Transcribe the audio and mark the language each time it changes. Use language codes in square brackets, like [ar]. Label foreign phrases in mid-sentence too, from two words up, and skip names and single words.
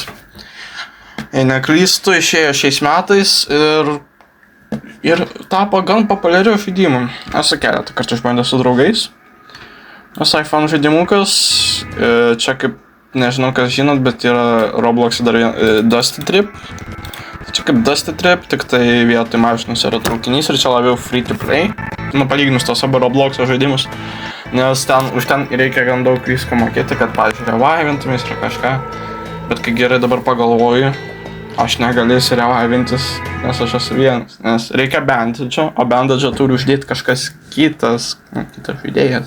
[lt] Jei neklystu, išėjo šiais metais ir tapo gan populiariu žaidimu. Esu keletą kartų išbandęs su draugais. Visai fan žaidimukas. Čia kaip, nežinau kas žinot, bet yra Roblox'e dar Dusty Trip. Čia kaip Dusty Trip, tik tai vietoj mašinos yra traukinys ir čia labiau [en] free to play. [lt] Palyginus tos abu Roblox'o žaidimus. Nes už ten reikia gan daug visko mokėti, kad, pavyzdžiui, revivintumės ir kažką. Bet kai gerai dabar pagalvoju, aš negalėsiu revivintis, nes aš esu vienas. Nes reikia bandagio, o bandagio turi uždėti kažkas kitas žaidėjas.